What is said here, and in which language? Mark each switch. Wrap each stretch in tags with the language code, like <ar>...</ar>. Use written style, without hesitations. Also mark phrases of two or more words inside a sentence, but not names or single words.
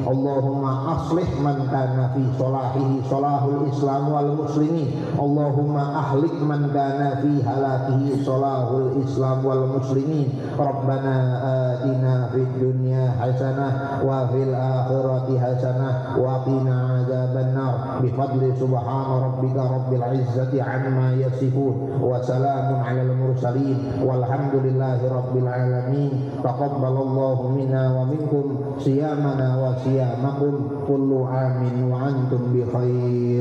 <ar>اللهم أصلح من كان في صلاحه صلاح الإسلام والمسلمين. اللهم أهلك من كان في هلاكه صلاح الإسلام والمسلمين. ربنا آتنا في الدنيا حسنة وفي الآخرة حسنة وقنا عذاب النار بفضل سبحان ربك رب العزة عما يصفون وسلام على المرسلين والحمد لله رب العالمين. تقبل الله منا ومنكم صيامنا وصيامكم كل عام وأنتم بخير.</ar>